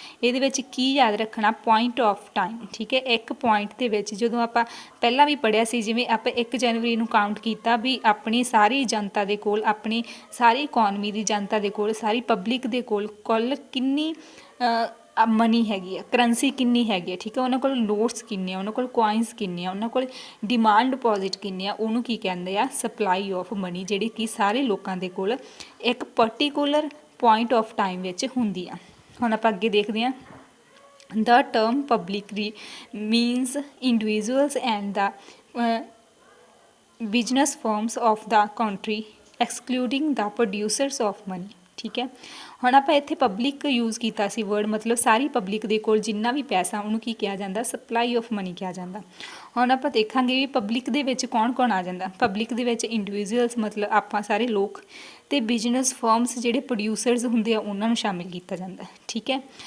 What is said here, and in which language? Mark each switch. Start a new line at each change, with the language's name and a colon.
Punjabi: ਇਹਦੇ ਵਿੱਚ ਕੀ ਯਾਦ ਰੱਖਣਾ, ਪੁਆਇੰਟ ਆਫ ਟਾਈਮ, ਠੀਕ ਹੈ। ਇੱਕ ਪੁਆਇੰਟ ਦੇ ਵਿੱਚ, ਜਦੋਂ ਆਪਾਂ ਪਹਿਲਾਂ ਵੀ ਪੜ੍ਹਿਆ ਸੀ, ਜਿਵੇਂ ਆਪਾਂ 1 ਜਨਵਰੀ ਨੂੰ ਕਾਊਂਟ ਕੀਤਾ ਵੀ ਆਪਣੀ ਸਾਰੀ ਜਨਤਾ ਦੇ ਕੋਲ, ਆਪਣੀ ਸਾਰੀ ਇਕੋਨਮੀ ਦੀ ਜਨਤਾ ਦੇ ਕੋਲ, ਸਾਰੀ ਪਬਲਿਕ ਦੇ ਕੋਲ ਕੁੱਲ ਕਿੰਨੀ ਮਨੀ ਹੈਗੀ ਆ, ਕਰੰਸੀ ਕਿੰਨੀ ਹੈਗੀ ਆ, ਠੀਕ ਹੈ। ਉਹਨਾਂ ਕੋਲ ਨੋਟਸ ਕਿੰਨੇ ਆ, ਉਹਨਾਂ ਕੋਲ ਕੋਇਨਸ ਕਿੰਨੇ ਆ, ਉਹਨਾਂ ਕੋਲ ਡਿਮਾਂਡ ਡਿਪੋਜ਼ਿਟ ਕਿੰਨੇ ਆ, ਉਹਨੂੰ ਕੀ ਕਹਿੰਦੇ ਆ, ਸਪਲਾਈ ਆਫ ਮਨੀ, ਜਿਹੜੀ ਕਿ ਸਾਰੇ ਲੋਕਾਂ ਦੇ ਕੋਲ ਇੱਕ ਪਰਟੀਕੂਲਰ ਪੁਆਇੰਟ ਆਫ ਟਾਈਮ ਵਿੱਚ ਹੁੰਦੀ ਆ। ਹੁਣ ਆਪਾਂ ਅੱਗੇ ਦੇਖਦੇ ਹਾਂ।
English: The term public means individuals and the business firms of the country excluding the producers of money,
Punjabi: ਠੀਕ ਹੈ। ਹੁਣ ਆਪਾਂ ਇੱਥੇ ਪਬਲਿਕ ਯੂਜ਼ ਕੀਤਾ ਸੀ ਵਰਡ, ਮਤਲਬ ਸਾਰੀ ਪਬਲਿਕ ਦੇ ਕੋਲ ਜਿੰਨਾ ਵੀ ਪੈਸਾ ਉਹਨੂੰ ਕੀ ਕਿਹਾ ਜਾਂਦਾ, ਸਪਲਾਈ ਆਫ ਮਨੀ ਕਿਹਾ ਜਾਂਦਾ। ਹੁਣ ਆਪਾਂ ਦੇਖਾਂਗੇ ਵੀ ਪਬਲਿਕ ਦੇ ਵਿੱਚ ਕੌਣ ਕੌਣ ਆ ਜਾਂਦਾ। ਪਬਲਿਕ ਦੇ ਵਿੱਚ ਇੰਡੀਵਿਜੂਅਲਸ, ਮਤਲਬ ਆਪਾਂ ਸਾਰੇ ਲੋਕ, ਅਤੇ ਬਿਜ਼ਨਸ ਫਰਮਸ ਜਿਹੜੇ ਪ੍ਰੋਡਿਊਸਰਸ ਹੁੰਦੇ ਆ ਉਹਨਾਂ ਨੂੰ ਸ਼ਾਮਿਲ ਕੀਤਾ ਜਾਂਦਾ, ਠੀਕ ਹੈ।